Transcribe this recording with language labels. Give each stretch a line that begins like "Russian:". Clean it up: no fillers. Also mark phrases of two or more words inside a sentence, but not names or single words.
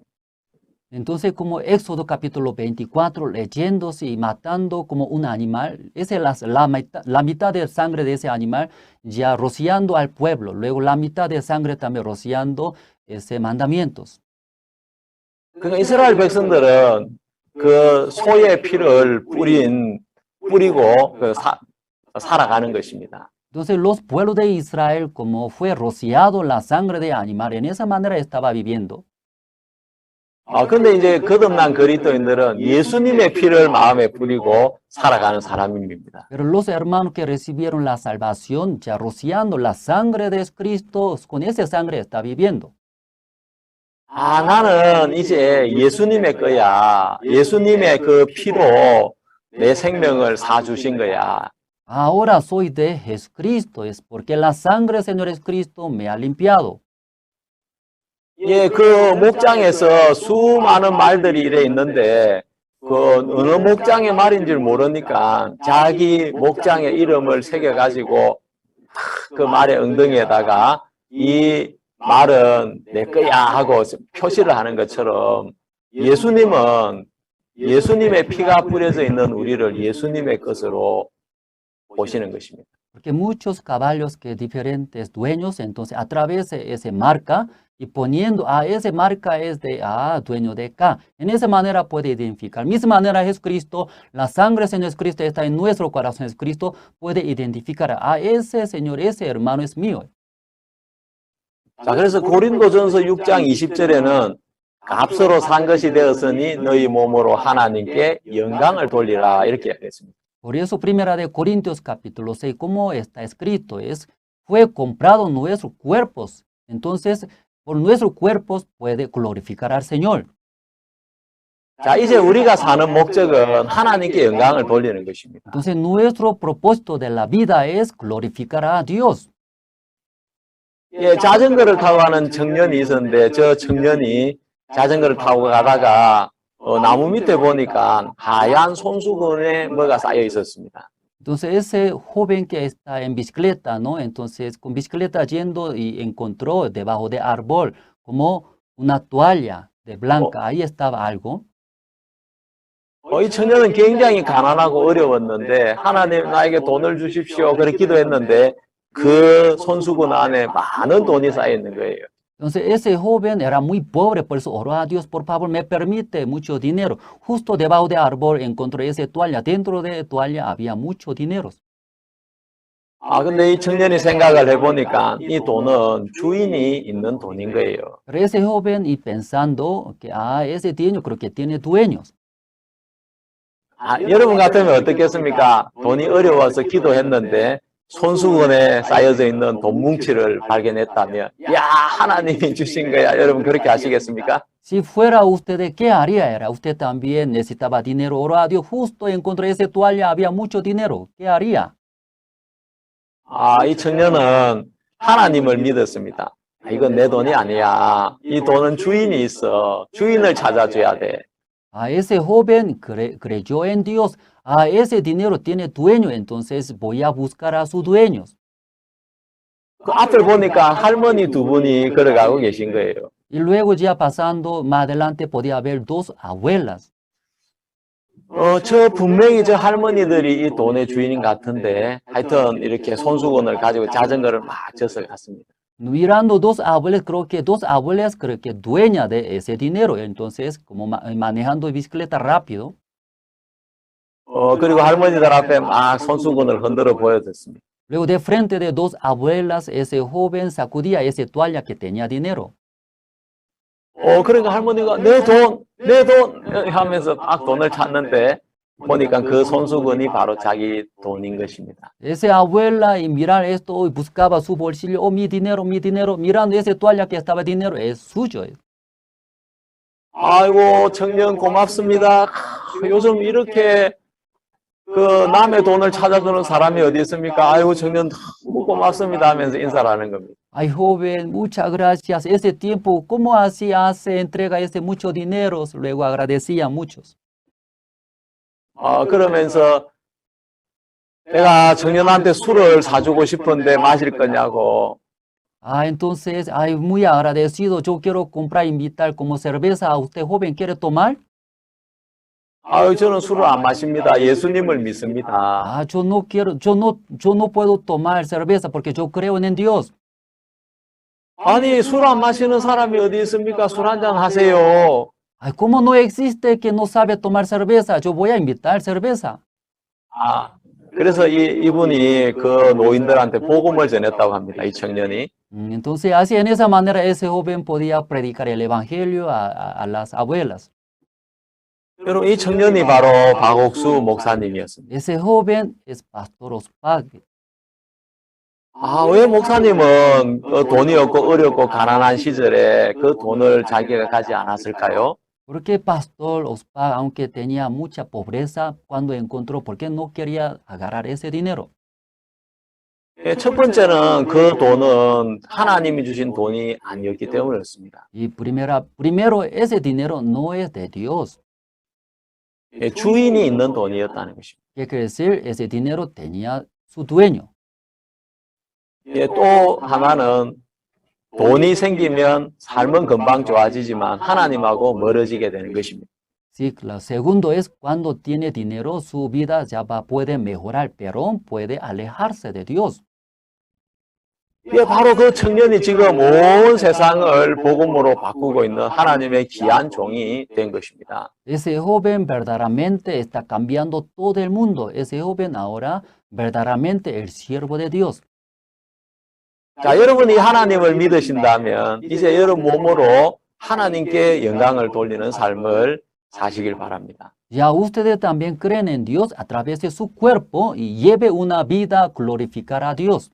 Spanish: Entonces, como Éxodo capítulo 24, leyéndose y matando como un animal, esa es la mitad de sangre de ese animal ya rociando al pueblo, luego la mitad de sangre también rociando ese mandamientos.
Korean: 그러니까 이스라엘 백성들은 그 소의 피를 뿌리고 살아가는 것입니다.
Spanish: Entonces, los pueblos de Israel, como fue rociado la sangre de animal, en esa manera estaba viviendo.
Korean: 근데 이제 거듭난 그리스도인들은 예수님의 피를 마음에 뿌리고 살아가는 사람입니다.
Spanish: Pero los hermanos que recibieron la salvación, ya rociando la sangre de Cristo, con esa sangre está viviendo.
Korean: 나는 이제 예수님의 거야. 예수님의 그 피로 내 생명을 사주신 거야.
Spanish: Ahora soy de Jesucristo, es porque la sangre del Señor Jesucristo me ha limpiado.
Korean: 예, 그 목장에서 수많은 말들이 이래 있는데 그 어느 목장의 말인지 모르니까 자기 목장의 이름을 새겨가지고 그 말의 엉덩이에다가 이 말은 내 거야 하고 표시를 하는 것처럼 예수님은 예수님의 피가 뿌려져 있는 우리를 예수님의 것으로 보시는 것입니다.
Spanish: Porque muchos caballos que diferentes dueños, entonces a través de esa marca y poniendo, esa marca es de dueño de K. En esa manera puede identificar. Misma manera Jesucristo, la sangre del Señor Jesucristo está en nuestro corazón. Jesucristo puede identificar, ese Señor, ese hermano es mío.
Korean: 자, 그래서 고린도전서 6장 20절에는 값으로 산 것이 되었으니 너희 몸으로 하나님께 영광을 돌리라 이렇게 했습니다.
Spanish: Por eso, primera de Corintios capítulo 6, como está escrito, fue comprado nuestros cuerpos. Entonces, por nuestros cuerpos puede glorificar al Señor.
Korean: 자, 이제 우리가 사는 목적은 하나님께 영광을 돌리는 것입니다.
Spanish: Entonces, nuestro propósito de la vida es glorificar a Dios.
Korean: 예, 자전거를 타고 가는 청년이 있었는데 저 청년이 자전거를 타고 가다가 나무 밑에 보니까 하얀 손수건에 뭐가 쌓여 있었습니다.
Spanish: Entonces, ese joven que está en bicicleta, ¿no? Entonces, con bicicleta yendo y encontró debajo de árbol como una toalla de blanca. Ahí estaba algo.
Korean: 이 청년은 굉장히 가난하고 어려웠는데 하나님 나에게 돈을 주십시오. 그렇게 기도했는데 그 손수건 안에 많은 돈이 쌓여 있는 거예요.
Spanish: Entonces, ese joven era muy pobre, por eso oró a Dios, por favor, me permite mucho dinero. Justo debajo de árbol encontró esa toalla. Dentro de la toalla había mucho dinero.
Korean: 근데 이 청년이 생각을 해보니까 이 돈은 주인이 있는 돈인 거예요.
Spanish: Pero ese joven y pensando que, ese dinero creo que tiene dueños.
Korean: 여러분 같으면 어떻겠습니까? 돈이 어려워서 기도했는데 손수건에 쌓여져 있는 돈 뭉치를 발견했다면, 야, 하나님이 주신 거야. 여러분 그렇게 하시겠습니까?
Spanish: Si fuera usted, ¿qué haría? Era usted también necesitaba dinero. Ora a Dios, justo encontré esa toalla, había mucho dinero. ¿Qué haría?
Korean: 이 청년은 하나님을 믿었습니다. 이건 내 돈이 아니야. 이 돈은 주인이 있어. 주인을 찾아줘야 돼.
Spanish: Ese joven creyó en Dios. Ese dinero tiene dueño, entonces voy a buscar a sus dueños.
Korean: 그 앞을 보니까 할머니 두 분이 걸어가고 계신 거예요.
Spanish: Y luego ya pasando más adelante podía haber dos abuelas.
Korean: 저 분명히 저 할머니들이 이 돈의 주인인 같은데 하여튼 이렇게 손수건을 가지고 자전거를 막 져서 갔습니다.
Spanish: Mirando dos abuelas, creo que dueña de ese dinero. Entonces, como manejando bicicleta rápido.
Korean: 그리고 할머니들 앞에 막 손수건을 흔들어 보여줬습니다.
Spanish: Luego de frente de dos abuelas, ese joven sacudía esa toalla que tenía dinero.
Korean: 그러니까 할머니가 내 돈 하면서 막 돈을 찾는데 보니까 그 손수건이 바로 자기 돈인 것입니다.
Spanish: Esa abuela y mirar esto y buscaba su bolsillo, mi dinero, mirando esa toalla que estaba dinero, es suyo.
Korean: 아이고 청년 고맙습니다. 요즘 이렇게 그 남의 돈을 찾아주는 사람이 어디 있습니까? 아이고 청년 너무 고맙습니다 하면서 인사를 하는 겁니다.
Spanish: Ay joven, muchas gracias. Ese tiempo, ¿cómo así hace entrega ese mucho dinero? Luego agradecía a muchos.
Korean: 그러면서 내가 청년한테 술을 사주고 싶은데 마실 거냐고.
Spanish: Entonces, muy agradecido. Yo quiero comprar, invitar como cerveza a usted, joven, ¿quiere tomar?
Korean: 저는 술을 안 마십니다. 예수님을 믿습니다.
Spanish: Yo no quiero, yo no puedo tomar cerveza porque yo creo en Dios.
Korean: 아니, 술 안 마시는 사람이 어디 있습니까? 술 한잔 하세요.
Spanish: ¿Cómo no existe que no sabe tomar cerveza? Yo voy a invitar cerveza.
Korean: 그래서 이분이 그 노인들한테 복음을 전했다고 합니다. 이 청년이.
Spanish: Entonces, así en esa manera ese joven podía predicar el evangelio a las abuelas.
Korean: 여러분, 이 청년이 바로 박옥수 목사님이었습니다.
Spanish: Ese joven es Pastor Ospag.
Korean: 왜 목사님은 돈이 없고 어렵고 가난한 시절에 그 돈을 자기가 가지 않았을까요?
Spanish: Porque Pastor Ospag, aunque tenía mucha pobreza, cuando encontró, ¿por qué no quería agarrar ese dinero?
Korean: 첫 번째는 그 돈은 하나님이 주신 돈이 아니었기 때문이었습니다.
Spanish: Y primero, ese dinero no es de Dios.
Korean: 주인이 있는 돈이었다는 것입니다.
Spanish: ¿Qué quiere decir? Ese dinero tenía su dueño.
Korean: 또 하나는 돈이 생기면 삶은 금방 좋아지지만 하나님하고 멀어지게 되는 것입니다.
Spanish: Sí, lo segundo es cuando tiene dinero, su vida ya puede mejorar, pero puede alejarse de Dios.
Korean: 바로 그 청년이 지금 온 세상을 복음으로 바꾸고 있는 하나님의 귀한 종이 된 것입니다.
Spanish: Ese joven verdaderamente está cambiando todo el mundo. Ese joven ahora verdaderamente el siervo de Dios.
Korean: 자, 여러분이 하나님을 믿으신다면 이제 여러분 몸으로 하나님께 영광을 돌리는 삶을 사시길 바랍니다.
Spanish: Ya ustedes también creen en Dios a través de su cuerpo y lleve una vida glorificar a Dios.